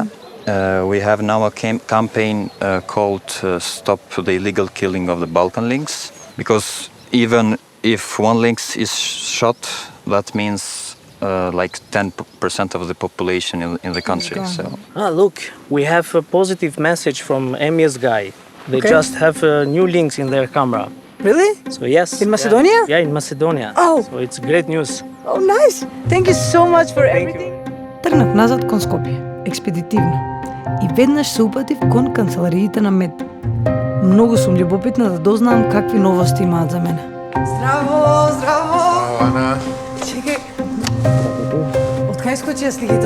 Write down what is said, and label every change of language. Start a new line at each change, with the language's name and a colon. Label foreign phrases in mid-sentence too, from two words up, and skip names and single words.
English: We have now a campaign called Stop the Illegal Killing of the Balkan Lynx, because even if one lynx is shot, that means like 10% of the population in the country. So. Look, we have a positive message from MES guy. They just have a new lynx in their camera. Really? So yes. In Macedonia? Yeah, in Macedonia. Oh. So it's great news. Oh, nice! Thank you so much for everything.
Macedonian: Тргнав назад кон Скопје, експедитивно. И веднаш се упатив кон канцелариите на МЕД. Многу сум љубопитна да дознаам какви новости имаат за мене. Здраво, здраво! Ана. Чекај. Од кај скочија сликите?